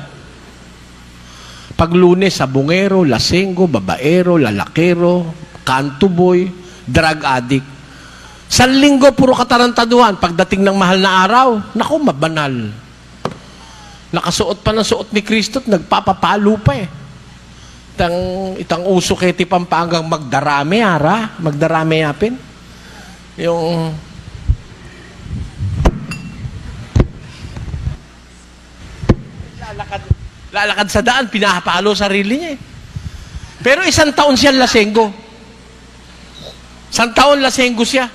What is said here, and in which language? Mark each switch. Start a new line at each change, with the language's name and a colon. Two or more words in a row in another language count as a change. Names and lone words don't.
Filipino: Paglunes, sabungero, lasenggo, babaero, lalakero, kantuboy,
English: drug addict.
Filipino: Sa linggo, puro katarantaduhan. Pagdating ng mahal na araw, naku, mabanal. Nakasuot pa ng suot ni Kristo at nagpapapalo pa
Pampanga: Itang uso keti Pampangang magdarami, magdarami yapin.
Filipino: Yung lalakad sa daan, pinapalo sarili niya Pero 1 taon siya lasenggo. 1 taon lasenggo siya.